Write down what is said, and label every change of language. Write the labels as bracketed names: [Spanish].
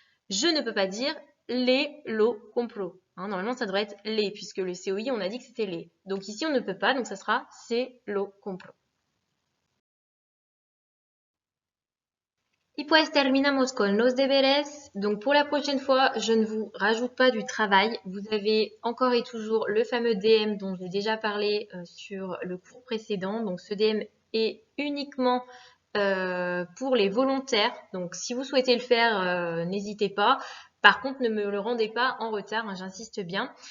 [French] Je ne peux pas dire les lo compro. Hein, normalement, ça devrait être les, puisque le COI, on a dit que c'était les. Donc ici, on ne peut pas, donc ça sera c'est lo compro. [Spanish] Y pues terminamos con los deberes. [French] Donc pour la prochaine fois, je ne vous rajoute pas du travail. Vous avez encore et toujours le fameux DM dont j'ai déjà parlé sur le cours précédent. Donc ce DM est uniquement pour les volontaires. Donc si vous souhaitez le faire, n'hésitez pas. Par contre, ne me le rendez pas en retard, hein, j'insiste bien.